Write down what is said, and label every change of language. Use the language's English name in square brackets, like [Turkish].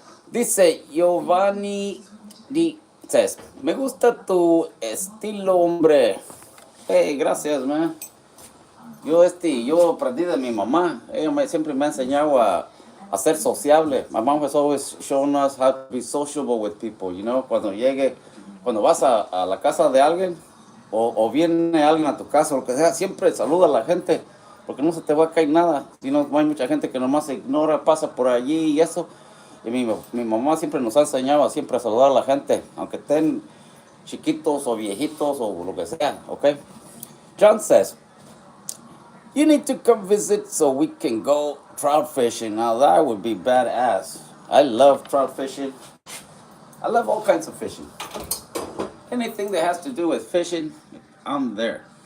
[Spanish] Dice Giovanni dices, me gusta tu estilo, hombre. Hey, gracias, man. Yo aprendí de mi mamá. Ella siempre me ha enseñado a ser sociable. [English] My mom has always shown us how to be sociable with people, you know. [Spanish] Cuando vas a la casa de alguien o viene alguien a tu casa o lo que sea, siempre saluda a la gente porque no se te va a caer nada. Si no, hay mucha gente que nomás se ignora, pasa por allí y eso. Y mi mamá siempre nos ha enseñado a siempre a saludar a la gente, aunque estén chiquitos o viejitos o lo que sea, okay? [English] John says, you need to come visit so we can go trout fishing. Now that would be badass. I love trout fishing. I love all kinds of fishing. Anything that has to do with fishing, I'm there.